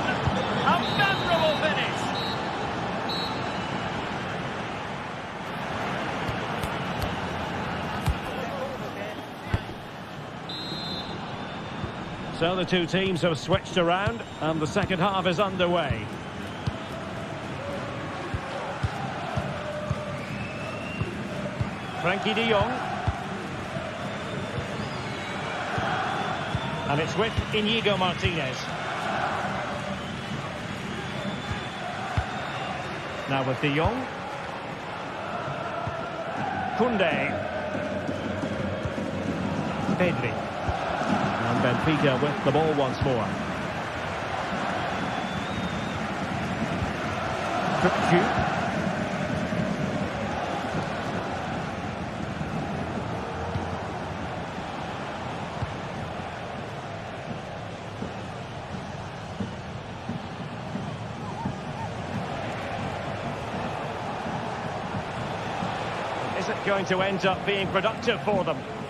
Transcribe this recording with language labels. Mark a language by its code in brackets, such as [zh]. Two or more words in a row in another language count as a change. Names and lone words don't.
[en] A memorable finish. So the two teams have switched around and the second half is underway. Frenkie de Jong. And it's with Inigo Martinez. Now with de Jong. Koundé. Pedri. And Benfica with the ball once more. Kökçü. Is it going to end up being productive for them?